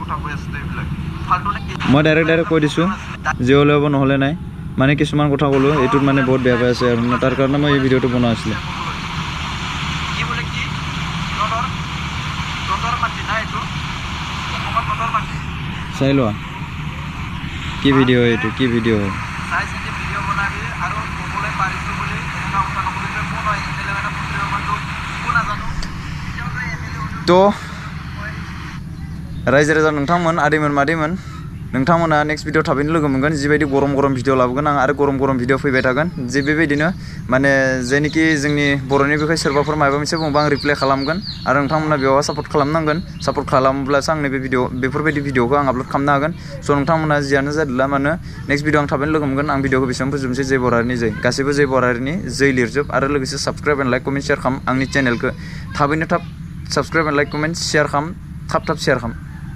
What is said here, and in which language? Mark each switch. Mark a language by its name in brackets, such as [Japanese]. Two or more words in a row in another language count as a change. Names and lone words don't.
[Assamese] মই ডাইৰেক্ট কৈ দিছো যে হলে হ'ব নহলে নাই মানে কিছুমান কথা ক'লো এইটোত মানে বহুত বেয়া পাই আছে আৰু তাৰ কাৰণে মই এই ভিডিঅ'টো বনোৱা আছিল চাই লোৱা কি ভিডিঅ' এইটো কি ভিডিঅ' হয় [Bodo] তো रायजो राजा नोंथांमोन आदैमोन मादैमोन नोंथांमोना [English] next video [Bodo] थाबैनो लोगो मोनगोन जिबायदि गरम भिडिअ लाबोगोन आं आरो गरम भिडिअ फैबाय थागोन जे बेबायदिनो माने जेनिखि जोंनि बर'नि बिखय सोरबाफोर माबा मोनसे बुंबा आं रिप्लाय खालामगोन आरो नोंथांमोना बेयाव सापर्ट खालामनांगोन सापर्ट खालामब्लासो आं नैबे बेफोरबायदि भिडिअखौ आं आपलोड खालामनो हागोन स' नोंथांमोना जियानो जादोला मानो [English] next video [Bodo] आं थाबैनो लोगो मोनगोन आं भिडिअखौ बेसेबां फोजोबनोसै जै बर' हारिनि जै गासैबो जै बर' हारिनि जै लिरजोब आरो लोगोसे [English] subscribe and like comment share [Bodo] खालाम आंनि चेनेलखौ थाबैनो थाब [English] subscribe and like comment share [Bodo] खालाम थाब शेयार खालाम